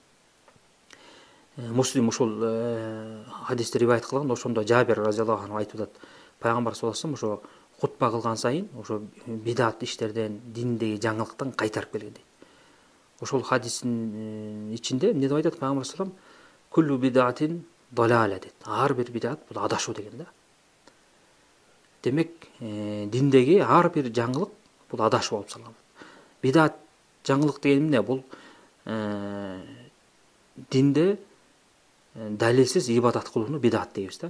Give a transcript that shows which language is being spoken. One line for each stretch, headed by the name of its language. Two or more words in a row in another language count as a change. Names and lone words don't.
Kyrgyz: Муслим ушул хадисти риваят кылган, ошондо Жабир
Arabic: رضي الله عنه
Kyrgyz: айтып атат: пайгамбар
Arabic: صلى الله عليه وسلم
Kyrgyz: ошо хутба кылган сайын ошо бидат иштерден, диндеги жаңылыктан кайтарып келген дейт. Ошол хадистин ичинде эмне деп айтат пайгамбар
Arabic: صلى الله عليه وسلم? كل بدعة ضلالة дейт.
Kyrgyz: Ар бир бидат бул адашуу деген да. Демек, диндеги ар бир жаңылык бул адашуу болуп саналат. Бидат жаңылык деген эмне? Бул динде далилсиз ибадат кылууну бидат дейбиз да.